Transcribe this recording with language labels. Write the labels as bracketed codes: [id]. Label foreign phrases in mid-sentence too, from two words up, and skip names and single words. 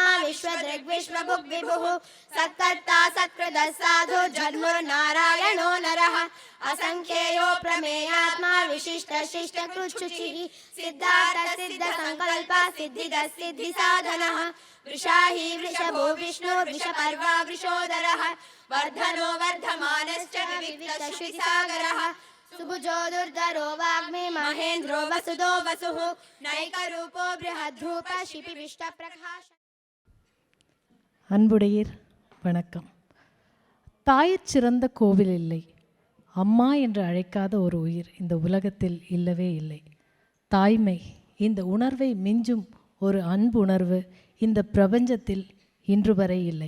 [sa] विश्वदृग्विश्वभुग्विभुः सत्कर्ता सत्कृतः साधु जन्मुर्नारायणो नरः असंख्येयो प्रमेयात्मा विशिष्टशिष्टकृच्छुचिः सिद्धार्थसिद्धसङ्कल्पः सिद्धिदः सिद्धिसाधनः वृषाही वृषभो विष्णु वृषपर्वा वृषोदरः वर्धनो वर्धमानश्च विविधश्रुतिसागरः सुभुजो दुर्धरो वाग्मी महेन्द्रो वसुदो वसुः नैकरूपो बृहद्रूप शिपिविष्टप्रकाश. [ta] அன்புடையீர் வணக்கம். தாயிற் சிறந்த கோவில் இல்லை, அம்மா என்று அழைக்காத ஒரு உயிர் இந்த உலகத்தில் இல்லவே இல்லை. தாய்மை, இந்த உணர்வை மிஞ்சும் ஒரு அன்பு உணர்வு இந்த பிரபஞ்சத்தில் இன்று வரை இல்லை.